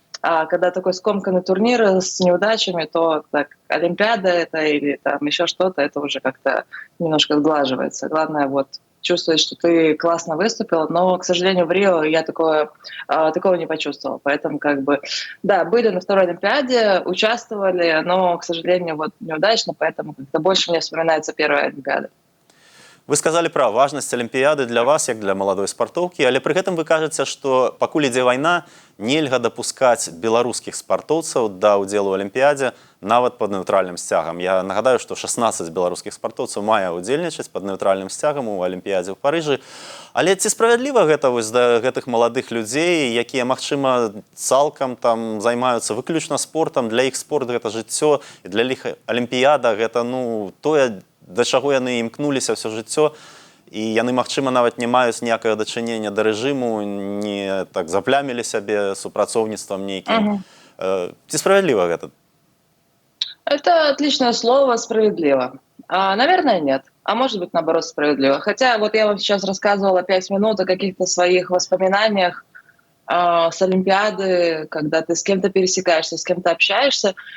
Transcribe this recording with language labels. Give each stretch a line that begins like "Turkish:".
Russian: А когда такой скомканный турнир с неудачами, то так, Олимпиада это или там еще что-то, это уже как-то немножко сглаживается. Главное вот чувствовать, что ты классно выступил, но, к сожалению, в Рио я такого не почувствовала. Поэтому как бы, да, были на второй Олимпиаде, участвовали, но, к сожалению, вот неудачно, поэтому как-то больше мне вспоминается первая Олимпиада.
Belarusian: Вы сказали пра важнасць Алімпіяды для вас, як для маладой спартоўкі, але пры гэтым вы кажаце, што пакуль ідзе вайна, нельга дапускаць беларускіх спартоўцаў да ўдзелу ў Алімпіядзе нават пад нейтральным сцягам. Я нагадаю, што 16 беларускіх спартоўцаў мае ўдзельнічаць пад нейтральным сцягам у Алімпіядзе ў Парыжы. Але ці справядліва гэта вось да гэтых маладых людзей, якія, магчыма, цалкам там займаюцца выключна спортам, для іх спорт гэта жыццё, і для іх Алімпіяда гэта, ну, тое, да чаго яны імкнуліся ўсё жыццё, і яны, магчыма, нават не маюць ніякага дачынення да рэжыму, не так заплямілі сябе супрацоўніцтвам нейкім. Ці справядліва гэта?
Russian: Это отличное слово «справедливо». Наверное, нет. А может быть, наоборот, справедливо. Хотя вот я вам сейчас рассказывала 5 минут о каких-то своих воспоминаниях с Олимпиады, когда ты с кем-то пересекаешься, с кем-то общаешься.